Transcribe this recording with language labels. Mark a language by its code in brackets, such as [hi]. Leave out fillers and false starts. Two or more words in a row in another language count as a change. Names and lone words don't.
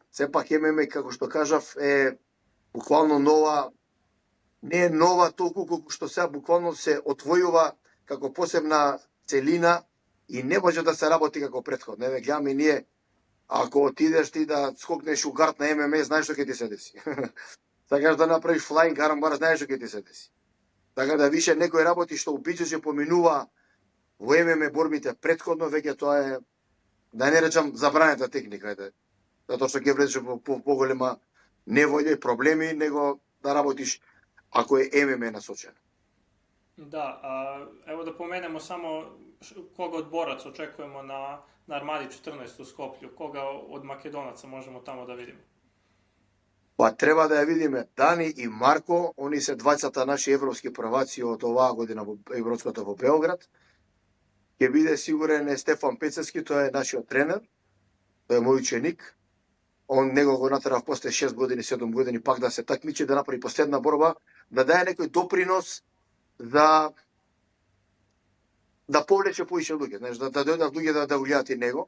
[mk] Сепак ММА, како што кажав, е буквално нова, не е нова толку колку што сега буквално се отвојува како посебна целина и не може да се работи како претходно. Еве гледаме ние, ако отидеш ти да скокнеш у гард на ММА, знаеш што ќе ти се деси. Сакаш да направиш [en] flying armbar, [mk] знаеш што ќе ти се деси. Така да више некои работи што обичаше поминува во ММА борбите претходно, веќе тоа е, да не речам, забранета техника, затоа што ќе влезеш во поголема неволја и проблеми, него да работиш ако е ММА насочено. [sr] Da, a evo da pomenemo samo koga od boraca očekujemo na Armadi 14 u Skoplju, koga od Makedonaca možemo tamo da vidimo. [mk] Па треба да ја видиме Дани и Марко, они се двајцата наши европски прваци од оваа година во Европското во Београд. Ќе биде сигурен е Стефан Пецевски, тој е нашиот тренер, тој е мој ученик. Он него го натерав после 6 години, 7 години пак да се такмичи, да направи последна борба, да даде некој допринос да повлече поише луѓе, знаеш, да дојдат луѓе да гледат и него.